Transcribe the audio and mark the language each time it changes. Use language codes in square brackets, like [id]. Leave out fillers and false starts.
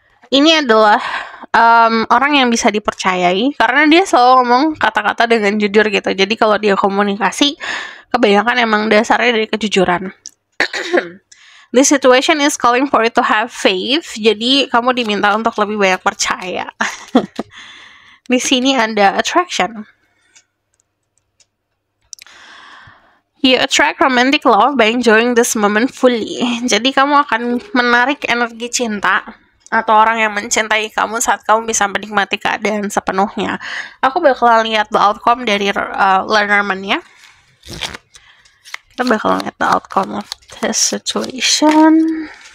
[id] Ini adalah orang yang bisa dipercayai karena dia selalu ngomong kata-kata dengan jujur gitu. Jadi kalau dia komunikasi, kebanyakan emang dasarnya dari kejujuran. [en] This situation is calling for you to have faith. [id] Jadi kamu diminta untuk lebih banyak percaya. Di sini ada attraction. [en] You attract romantic love by enjoying this moment fully. [id] Jadi kamu akan menarik energi cinta atau orang yang mencintai kamu saat kamu bisa menikmati keadaan sepenuhnya. Aku bakal lihat the outcome dari Lenormand ya. Kita bakal lihat [en] the outcome of this situation.